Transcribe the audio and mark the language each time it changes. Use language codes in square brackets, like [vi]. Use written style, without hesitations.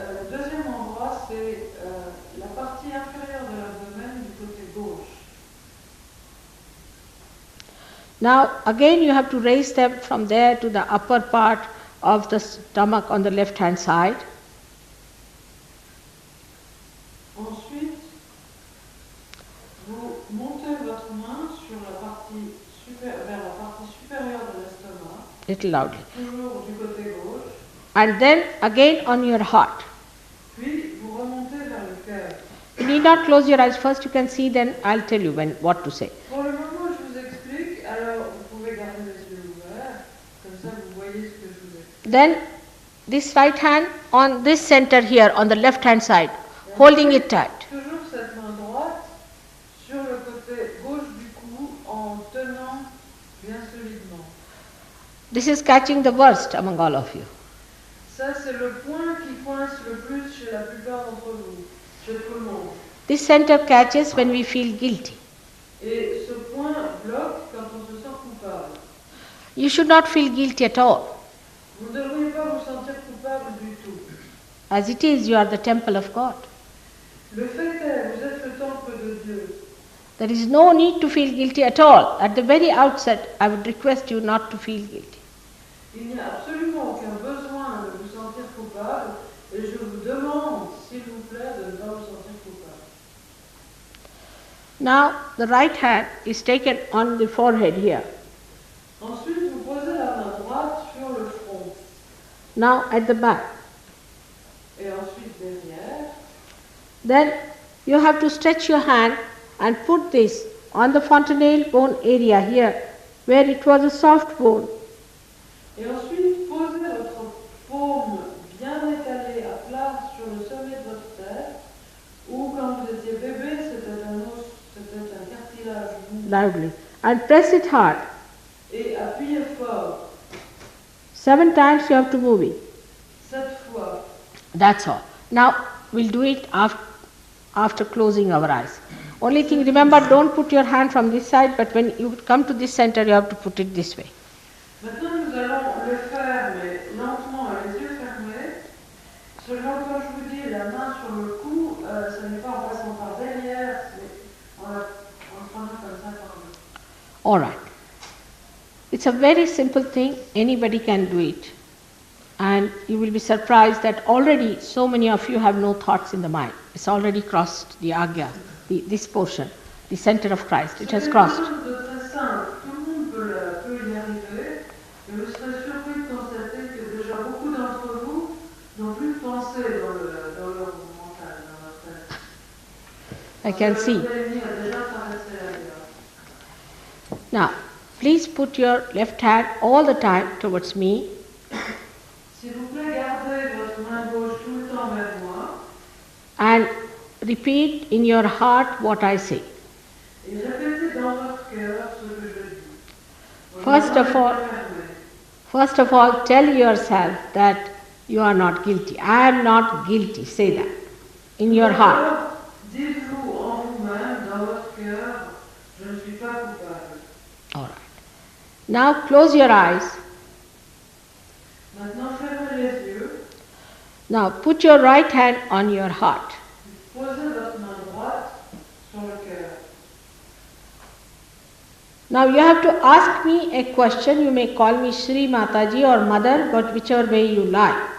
[fr] Deuxième endroit, c'est la partie inférieure de l'abdomen du côté gauche. [en] Now again you have to raise them from there to the upper part of the stomach on the left hand side. [fr] Ensuite, vous montez votre main sur la partie vers la partie supérieure de l'estomac, [en] Little loudly. [fr] toujours du côté gauche. [en] And then again on your heart. [fr] Puis vous remontez vers le cœur. [en] You need not close your eyes. First you can see, then I'll tell you what to say. [fr] Pour le moment, je vous explique. Alors, vous pouvez garder les yeux ouverts, comme ça vous voyez ce que je vous explique. [en] Then this right hand on this center here on the left hand side, holding it tight. [fr] Toujours cette main droite sur le côté gauche du cou en tenant bien solidement. [en] This is catching the worst among all of you. [fr] Ça, c'est le point qui coince le plus chez la plupart d'entre vous, chez tout le monde. [en] This center catches when we feel guilty. [fr] Et ce point bloque quand on se sent coupable. [en] You should not feel guilty at all. [fr] Vous ne devriez pas vous sentir coupable du tout. [en] As it is, you are the temple of God. [fr] Le fait est, vous êtes le temple de Dieu. [en] There is no need to feel guilty at all. At the very outset, I would request you not to feel guilty. [fr] Il n'y a absolument aucun besoin de vous sentir coupable et je vous demande, s'il vous plaît, de ne pas vous sentir coupable. [en] Now, the right hand is taken on the forehead here. [fr] Ensuite, vous posez la main droite sur le front [en] Now, at the back. [fr] et ensuite derrière. [en] Then, you have to stretch your hand and put this on the fontanelle bone area here, where it was a soft bone. [fr] Et ensuite, posez votre paume bien étalée à plat sur le sommet de votre tête, ou quand vous étiez bébé, c'était un os, c'était un cartilage mou. [en] Loudly. And press it hard. [fr] Et appuyez fort, [en] 7 times you have to move it. [fr] 7 fois. [en] That's all. Now, we'll do it after closing our eyes. Only thing, remember, don't put your hand from this side, but when you come to this center, you have to put it this way. [fr] Maintenant, nous allons le faire, mais lentement, les yeux fermés. Seulement, quand je vous dis la main sur le cou, ce n'est pas en passant par derrière, mais en prenant comme ça par le cou. [en] All right. It's a very simple thing. Anybody can do it. And you will be surprised that already so many of you have no thoughts in the mind. It's already crossed the agya, this portion, the center of Christ. It has crossed. [fr] C'est quelque chose de très simple. Tout le monde peut y arriver. Et vous serez surpris de constater que déjà beaucoup d'entre vous n'ont plus de pensée dans leur mental, dans leur tête. [en] I can see. [fr] Votre ennemi a déjà traversé la guerre. [en] Now, please put your left hand all the time towards me. [fr] S'il vous plaît, gardez votre main gauche tout le temps vers moi. [en] And repeat in your heart what I say. [fr] Et répétez dans votre cœur ce que je dis. [en] First of all, tell yourself that you are not guilty. I am not guilty. Say that in your heart. [fr] Dites-vous en vous-même, dans votre cœur, je ne suis pas coupable. [en] All right. Now close your eyes. [fr] Maintenant, fermez les yeux. [en] Now put your right hand on your heart. [fr] Posez votre main droite sur le cœur. [en] Now you have to ask me a question. You may call me Shri Mataji or Mother, but whichever way you like.